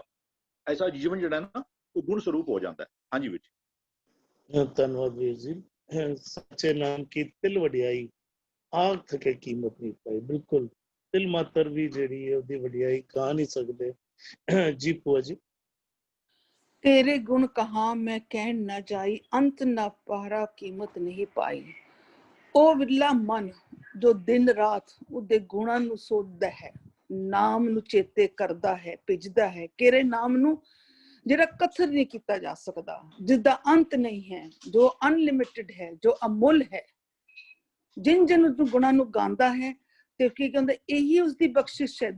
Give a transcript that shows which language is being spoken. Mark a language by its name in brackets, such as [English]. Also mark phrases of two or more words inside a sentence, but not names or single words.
[Punjabi] ਐਸਾ ਜੀਵਨ ਜਿਹੜਾ ਨਾ ਉਹ ਗੁਣ ਸਰੂਪ ਹੋ ਜਾਂਦਾ ਹੈ। ਹਾਂਜੀ ਵਿੱਚ ਧੰਨਵਾਦ ਵੀਰ ਜੀ। ਸੱਚੇ ਨਾਮ ਕੀ ਤਿਲ ਵਡਿਆਈ, ਆਖ ਥਕੇ ਕੀਮਤ ਨਹੀਂ ਪਾਈ। ਬਿਲਕੁਲ ਤਿਲ ਮਾਤਰ ਵੀ ਜਿਹੜੀ ਹੈ ਉਹਦੀ ਵਡਿਆਈ ਗਾ ਨਹੀਂ ਸਕਦੇ। ਜੀ ਭੂਆ ਜੀ। ਤੇਰੇ ਗੁਣ ਕਹਾਂ ਮੈਂ ਕਹਨ ਨ ਜਾਈ, ਅੰਤ ਨ ਪਾਰਾ ਕੀਮਤ ਨਹੀਂ ਪਾਈ। ਉਹ ਵਿਰਲਾ ਮਨ ਜੋ ਦਿਨ ਰਾਤ ਉਹਦੇ ਗੁਣਾਂ ਨੂੰ ਸੋਚਦਾ ਹੈ, ਨਾਮ ਨੂੰ ਚੇਤੇ ਕਰਦਾ ਹੈ, ਭਿੱਜਦਾ ਹੈ, ਕਿਹੜੇ ਨਾਮ ਨੂੰ ਜਿਹੜਾ ਕਥਰ ਨਹੀਂ ਕੀਤਾ ਜਾ ਸਕਦਾ, ਜਿਸਦਾ ਅੰਤ ਨਹੀਂ ਹੈ, ਜੋ ਅਨਲਿਮਿਟਿਡ ਹੈ, ਜੋ ਅਮੁੱਲ ਹੈ, ਜਿਨ ਜਿਨ ਗੁਣਾਂ ਨੂੰ ਗਾਉਂਦਾ ਹੈ ਤੇ ਕੀ ਕਹਿੰਦੇ ਇਹੀ ਉਸਦੀ ਬਖਸ਼ਿਸ਼ ਹੈ।